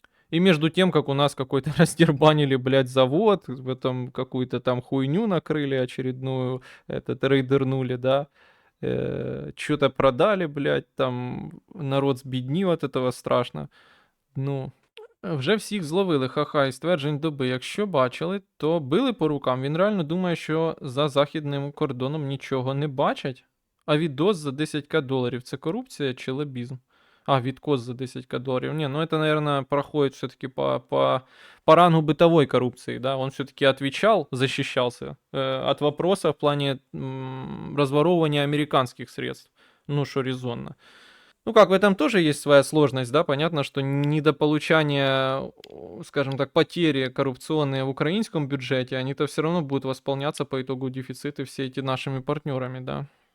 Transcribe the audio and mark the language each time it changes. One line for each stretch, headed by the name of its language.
Russian: И между тем, как у нас какой-то раздербанили, блядь, завод, в этом какую-то там хуйню накрыли очередную, этот рейдернули, да. Что-то продали, блядь, там народ збіднів от этого страшно.
Ukrainian: Ну, вже всіх зловили, ха-ха, і стверджень доби. Якщо бачили, то били по рукам. Він реально думає, що за західним кордоном нічого не бачать. А відос за 10к доларів це корупція чи лобізм? А, відкос за 10к долларов.
Russian: Не, ну это, наверное, проходит все-таки по рангу бытовой коррупции, да. Он все-таки отвечал, защищался от вопроса в плане разворовывания американских средств. Ну, что резонно. Ну как, в этом тоже есть своя сложность, да, понятно, что недополучание, скажем так, потери коррупционные в украинском бюджете, они-то все равно будут восполняться по итогу дефицита все эти нашими партнерами, да.